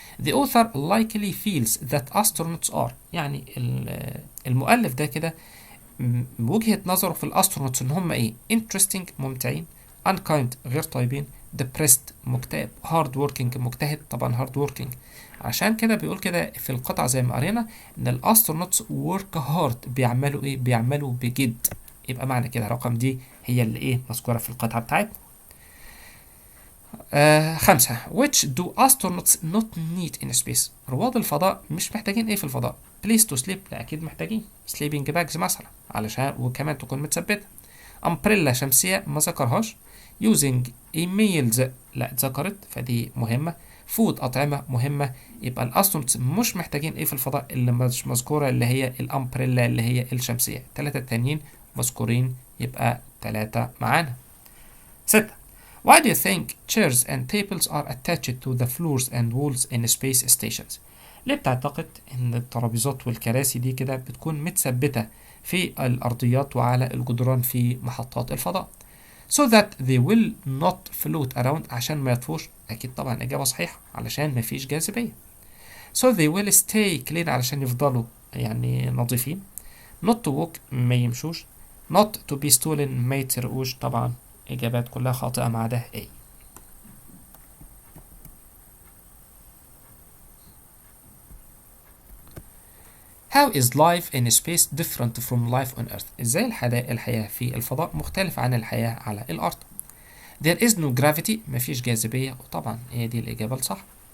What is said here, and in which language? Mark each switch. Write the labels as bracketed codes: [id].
[en] The author likely feels that astronauts are، [ar] يعني المؤلف ده كده وجهة نظره في الأسترونوتس إن هم interesting ممتعين، unkind غير طيبين، depressed مكتئب، hard working مجتهد، طبعا hard working. عشان كده بيقول كده في القطعة زي ما قرينا إن الأسترونوتس [en] work hard، [ar] بيعملوا بيعملوا بجد. يبقى معنى كده رقم دي هي اللي مذكورة في القطعة بتاعتنا. 5. [en] Which do astronauts not need in space؟ [ar] رواد الفضاء مش محتاجين في الفضاء. [en] place to sleep، [ar] لا أكيد محتاجين sleeping bags مثلا علشان وكمان تكون متثبتة. umbrella شمسية ما ذكرهاش. using emails لا اتذكرت فدي مهمة. food أطعمة مهمة. يبقى الأسترونوتس مش محتاجين في الفضاء، اللي مش مذكورة اللي هي الأمبريلا اللي هي الشمسية. 3 التانيين مذكورين، يبقى 3 معانا. 6. [en] Why do you think chairs and tables are attached to the floors and walls in space stations؟ [ar] ليه بتعتقد ان الترابيزات والكراسي دي كده بتكون متثبتة في الأرضيات وعلى الجدران في محطات الفضاء؟ [en] so that they will not float around، [ar] عشان ما يطفوش. أكيد طبعا إجابة صحيحة، علشان مفيش جاذبية. [en] so they will stay clean، [ar] علشان يفضلوا يعني نظيفين. [en] not to walk [ar] ما يمشوش. [en] not to be stolen [ar] ما يتسرقوش. طبعا إجابات كلها خاطئة ما عدا A. [en] How is life in space different from life on Earth؟ [ar] إزاي الحياة في الفضاء مختلفة عن الحياة على الأرض؟ [en] There is no gravity، [ar] مفيش جاذبية، وطبعا هي دي الإجابة الصح.